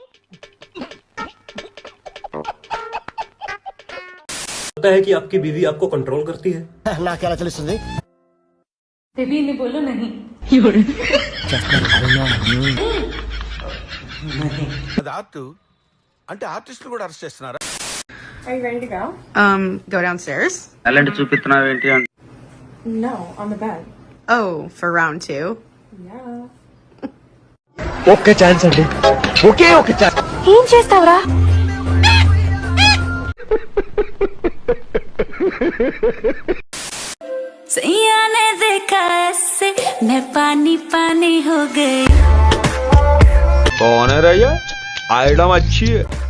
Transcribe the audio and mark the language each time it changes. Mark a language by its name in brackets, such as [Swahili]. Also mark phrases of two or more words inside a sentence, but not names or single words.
[Hindi] है कि आपकी बीवी आपको कंट्रोल करती है? [Telugu] నాకెలా తెలుస్తుంది? అంటే ఆర్టిస్టులు కూడా అరెస్ట్ చేస్తున్నారా? [English] Go downstairs. [Telugu] అలాంటి చూపిస్తున్నావు ఏంటి? [English] No, on the bed. Oh, for round 2. Yeah. [Telugu] ఒక్క ఛాన్స్ అండి, ఒకే ఒక ఛాన్స్. ఏం చేస్తావురా? [Hindi] सैया ने देखा ऐसे मैं पानी पानी हो गई. कौन है रैया? आइटम अच्छी है.